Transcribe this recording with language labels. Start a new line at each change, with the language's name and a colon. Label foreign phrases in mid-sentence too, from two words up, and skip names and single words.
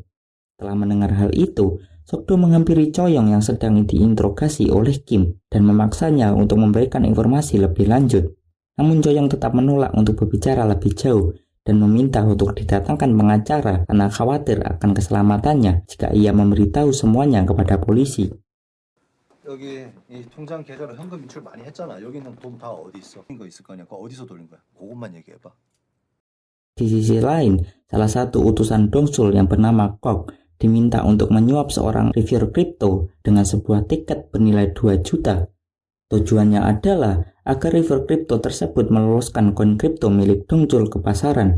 Indonesian: Setelah mendengar hal itu, Sok-do menghampiri Choyong yang sedang diinterogasi oleh Kim dan memaksanya untuk memberikan informasi lebih lanjut. Namun Choyong tetap menolak untuk berbicara lebih jauh dan meminta untuk didatangkan pengacara karena khawatir akan keselamatannya jika ia memberitahu semuanya kepada polisi.
Korean: 여기 이 통장 계좌로 현금 인출 많이 했잖아. 여기는 돈 다 어디 있어? 거 있을 거 아니야. 그거 어디서 돌린 거야? 그것만 얘기해봐.
Indonesian: Di sisi lain, salah satu utusan Dongsul yang bernama Kok diminta untuk menyuap seorang reviewer kripto dengan sebuah tiket bernilai 2 juta. Tujuannya adalah agar reviewer kripto tersebut meloloskan koin kripto milik Dongsul ke pasaran.